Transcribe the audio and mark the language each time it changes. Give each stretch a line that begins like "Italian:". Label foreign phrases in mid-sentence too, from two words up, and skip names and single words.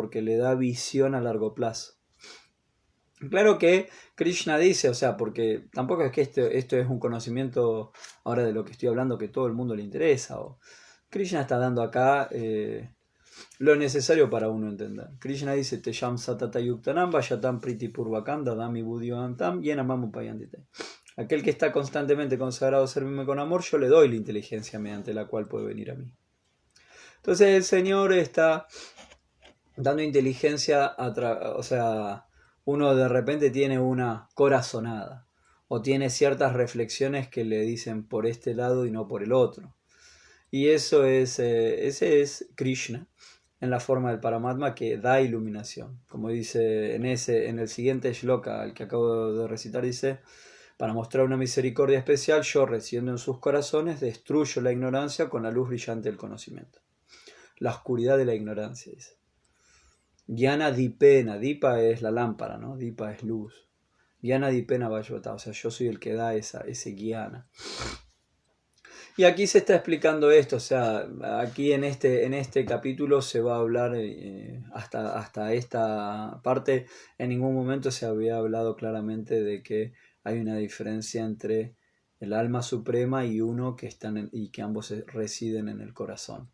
Spanish: Porque le da visión a largo plazo. Claro que Krishna dice, o sea, porque tampoco es que esto es un conocimiento ahora de lo que estoy hablando que todo el mundo le interesa. Krishna está dando acá lo necesario para uno entender.
Sanskrit: Krishna dice, ते यम् सतत युक्तानां भजतां प्रीति पूर्वकम् ददामि बुद्धिवन्तम् येन माम् उपयान्ति ते.
Spanish: Aquel que está constantemente consagrado a servirme con amor, yo le doy la inteligencia mediante la cual puede venir a mí. Entonces el Señor está dando inteligencia, o sea, uno de repente tiene una corazonada o tiene ciertas reflexiones que le dicen por este lado y no por el otro. Y eso es, ese es Krishna en la forma del Paramatma que da iluminación. Como dice en el siguiente shloka, el que acabo de recitar, dice, para mostrar una misericordia especial, yo, residiendo en sus corazones, destruyo la ignorancia con la luz brillante del conocimiento. La oscuridad de la ignorancia, dice.
Sanskrit: ज्ञान दीपेन,
Spanish: dipa es la lámpara, ¿no? Dipa es luz.
Sanskrit: ज्ञान दीपेन भास्वता,
Spanish: o sea, yo soy el que da ese gyana. Y aquí se está explicando esto, o sea, aquí en este capítulo se va a hablar, hasta esta parte, en ningún momento se había hablado claramente de que hay una diferencia entre el alma suprema y uno que están y que ambos residen en el corazón.